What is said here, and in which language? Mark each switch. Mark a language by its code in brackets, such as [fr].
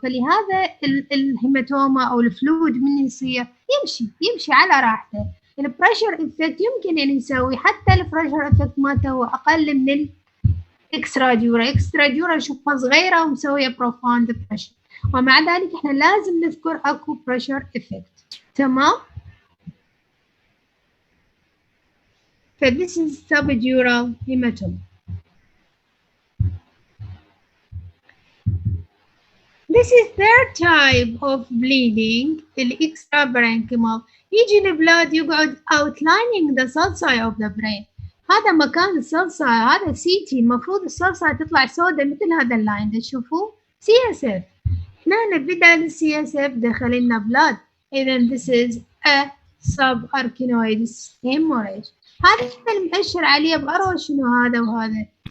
[ar] فلهذا الهيماتوما أو الفلويد من يصير يمشي على راحته. البريشر افكت يمكن أن يسوي، حتى البريشر افكت مالته هو أقل من الاكسترا ديورال. اكسترا ديورال شوفها صغيرة ومسوية بروفاند بريشر، ومع ذلك احنا لازم نذكر اكو بريشر افكت. تمام؟ [en] So this is subdural hematoma. This is third type of bleeding, extraparenchymal. [ar] يجي البلاد يقعد [en] outlining the sulci of the brain. [ar] هذا مكان الsulci، هذا CT. المفروض الsulci تطلع سوداء مثل هذا اللاين تشوفوه CSF. هنا بدل CSF دخل لنا بلاد. إذا [en] this is a subarachnoid hemorrhage. [ar] هذا المؤشر عليه بأروى شنو هذا وهذا؟